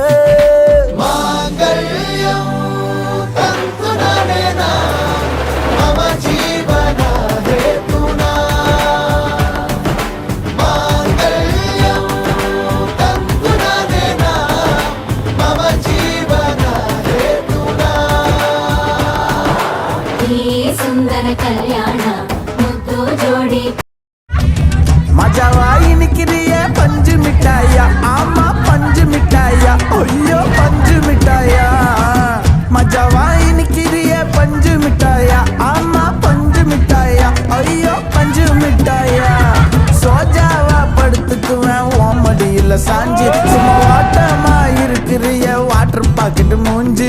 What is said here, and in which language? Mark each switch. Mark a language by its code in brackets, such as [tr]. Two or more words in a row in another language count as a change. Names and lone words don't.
[sa] ಮಾಂಗಲ್ಯಂ ತಂತು ನಾನೇನ ಮಮ ಜೀವನ ಹೇತುನಾ ಮಾಂಗಲ್ಯಂ ತಂತು ನಾನೇನ ಮಮ ಜೀವನ ಹೇತುನಾ [kn] ಈ ಸುಂದರ ಕಲ್ಯಾಣ ಮುತ್ತು ಜೋಡಿ [ta] மஜாவாயின் கிரிய பஞ்சு மிட்டாயா ஆமா பஞ்சு மிட்டாயா ஐயோ பஞ்சு மிட்டாயா மஜாவாயின் கிரிய பஞ்சு மிட்டாயா ஆமா பஞ்சு மிட்டாயா ஐயோ பஞ்சு மிட்டாயா சோஜாவா படுத்துக்குவேன் ஓமடியில் சாஞ்சி சும்மா வாட்டமா இருக்கிறிய [en] water packet [ta] மூஞ்சி